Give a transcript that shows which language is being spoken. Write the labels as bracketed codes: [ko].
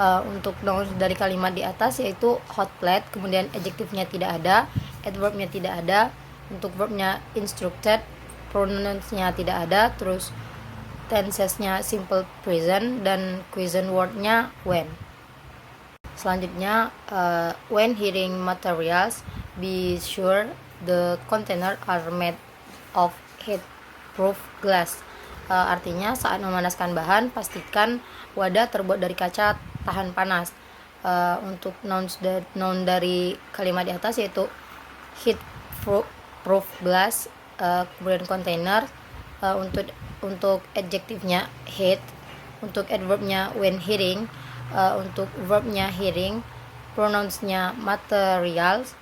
[id] Untuk nouns dari kalimat di atas yaitu hot plate, kemudian adjektifnya tidak ada, adverbnya tidak ada, untuk verbnya instructed, pronounsnya tidak ada, terus tensesnya simple present, dan question wordnya when. Selanjutnya, [en] when heating materials, be sure the container are made of heat-proof glass. [id] Artinya saat memanaskan bahan, pastikan wadah terbuat dari kaca tahan panas. Untuk noun dari kalimat di atas yaitu heat-proof glass, kemudian container. Untuk adjektifnya heat, untuk adverbnya [en] when heating, [id] untuk verbnya hearing, pronounsnya materials.